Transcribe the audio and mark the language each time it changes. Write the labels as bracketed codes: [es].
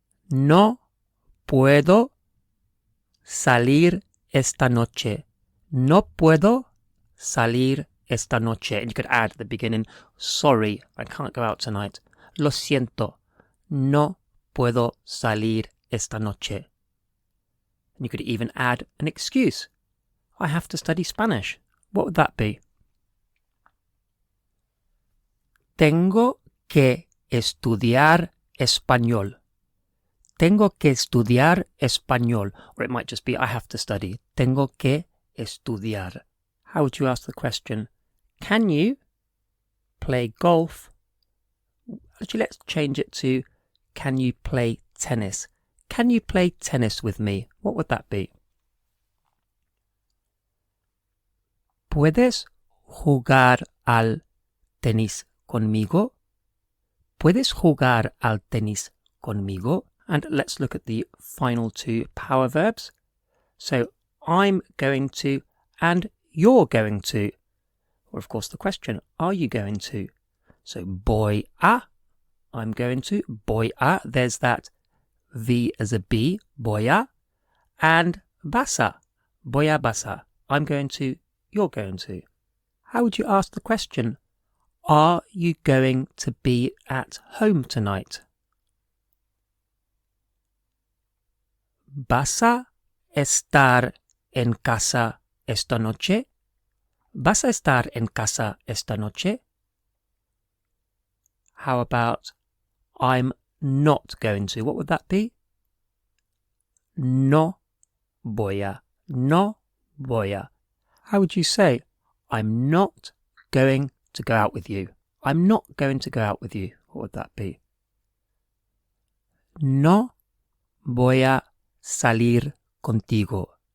[es] No puedo salir esta noche. No puedo salir esta noche. [en] And you could add at the beginning, sorry, I can't go out tonight. [es] Lo siento, no puedo salir esta noche. [en] And you could even add an excuse. I have to study Spanish. What would that be? [es] Tengo que estudiar español. Tengo que estudiar español. [en] Or it might just be, I have to study. [es] Tengo que estudiar. [en] How would you ask the question? Can you play golf? Actually, let's change it to, can you play tennis? Can you play tennis with me? What would that be? [es] ¿Puedes jugar al tenis conmigo? ¿Puedes jugar al tenis conmigo? [en] And let's look at the final two power verbs. So, I'm going to and you're going to. Or of course the question, are you going to? So, [es] voy a, [en] I'm going to. [es] Voy a, [en] there's that V as a B, [es] voy a. [en] And [es] vas a, voy a vas a. [en] I'm going to, you're going to. How would you ask the question? Are you going to be at home tonight? [es] ¿Vas a estar en casa esta noche? ¿Vas a estar en casa esta noche? [en] How about I'm not going to? What would that be? [es] No voy a. No voy a. [en] How would you say, I'm not going to go out with you? I'm not going to go out with you. What would that be? [es] No voy a salir contigo.